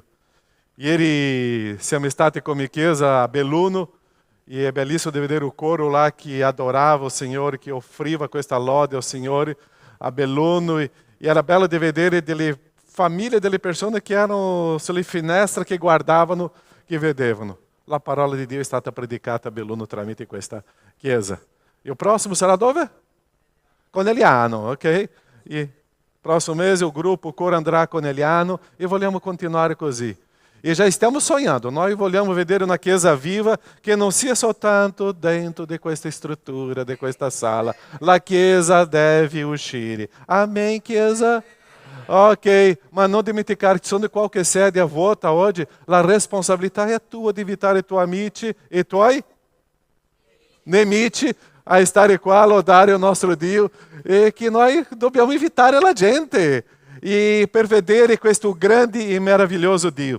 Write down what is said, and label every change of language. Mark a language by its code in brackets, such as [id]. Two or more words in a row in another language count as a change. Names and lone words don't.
[it] Ieri siamo stati come Chiesa a Belluno e è bellissimo di vedere il coro là che adorava il Signore, che offriva questa lode al Signore a Belluno e era bello di vedere delle famiglie, delle persone che erano sulle finestre, che guardavano, che vedevano. La parola di Dio è stata predicata a Belluno tramite questa Chiesa. E il prossimo sarà dove? Conegliano, ok? E próximo mese [pt] o grupo, o coro [it] andrà a Conegliano e vogliamo continuare così. E já stiamo sonhando, nós vogliamo vedere una Chiesa viva che non sia soltanto dentro di questa struttura, di questa sala. La Chiesa deve uscire. Amém, Chiesa? Ok, ma non dimenticare che sono qualche sede a volta oggi, la responsabilità è tua di invitare i tuoi amici e i tuoi nemici a stare qua a lodare il nostro Dio e che noi dobbiamo invitare la gente e per vedere questo grande e meraviglioso Dio.